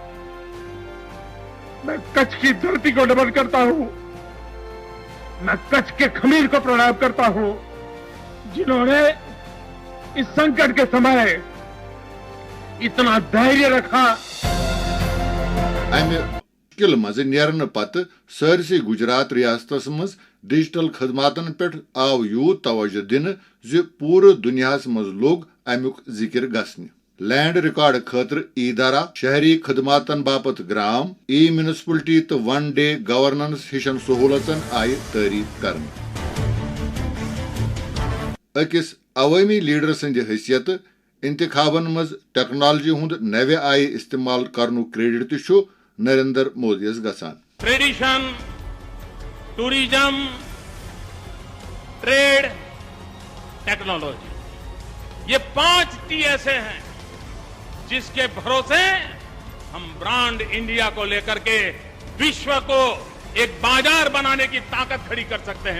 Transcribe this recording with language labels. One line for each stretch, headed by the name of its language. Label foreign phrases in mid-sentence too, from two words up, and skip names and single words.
Hindi: मैं कच्छ की धरती को नमन करता हूं, मैं कच्छ के खमीर को प्रणाम करता हूं, जिन्होंने इस संकट के समय इतना धैर्य रखा।
Kashmiri: मुश्किल मज नेरन पत सरसी गुजरात रियासतस मज डिजिटल खदमातन पे आव यूत तवज्जो दिन पूरे दुनिया मज लोग अमुक जिक्र गस्न। लैंड रिकॉर्ड खतर इदारा, शहरी खदमातन बापत ग्राम, ई म्यूनिसिपलिटी तो वन डे गवर्नेंस हिशन सहूलतन आय तारीफ कर। अकिस अवामी लीडर संद हैसियत इंतखाबन मज टेक्नोलॉजी हुंद नवे आय इस्तेमाल करनु क्रेडिट तु नरेंद्र मोदी गसान।
Hindi: ट्रेडिशन, टूरिज्म, ट्रेड, टेक्नोलॉजी, ये 5 T ऐसे हैं जिसके भरोसे हम ब्रांड इंडिया को लेकर के विश्व को एक बाजार बनाने की ताकत खड़ी कर सकते हैं।